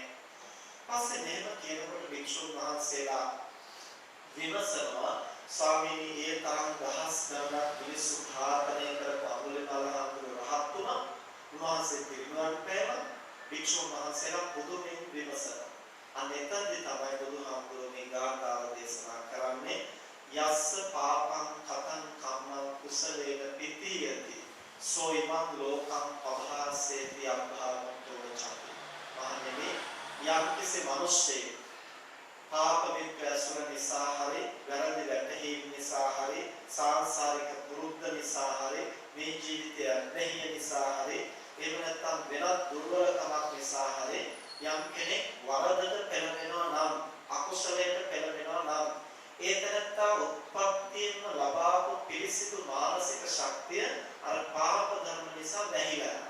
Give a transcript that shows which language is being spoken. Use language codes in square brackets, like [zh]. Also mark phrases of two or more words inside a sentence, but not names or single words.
[si] පස්සේ මෙහෙම කියනකොට භික්ෂුන් වහන්සේලා විමසනවා ස්වාමීනි ඒ තරම් දහස් ගණනක් මිනිස්සු ඝාතනය කරපු අඟුලිමාල හාමුදුරුවෝ රහත් වුණා. උන්වහන්සේ පිරිනිවන් පෑවා. භික්ෂුන් වහන්සේලා පුදුමින් විමසනවා. අන්න එතනදී තමයි බුදුහාමුදුරුවෝ මේ ගාථාව දේශනා කරන්නේ [pi] යස්ස පාපං කතං කම්මං කුසලේන පිතියති සෝ ඉමං ලෝකං පභාසේති අභාවන්තෝ චති. [si] මහණෙනි යම්කිසි මිනිසෙක් පාප විප්‍රසුර නිසා හරි වැරදි වැටහීම් නිසා හරි සාංශාරික පුරුද්ද නිසා හරි මේ ජීවිතය නැහිය නිසා හරි එහෙම නැත්නම් වෙනත් දුර්වලකමක් නිසා හරි යම් කෙනෙක් වරදට පෙළඹෙනවා නම් අකුසලයට පෙළඹෙනවා නම් ඒ තැනත්තා උත්පත්තියෙන්ම ලබාපු පිරිසිදු මානසික ශක්තිය අර පාප ධර්ම නිසා වැහිලා යනවා.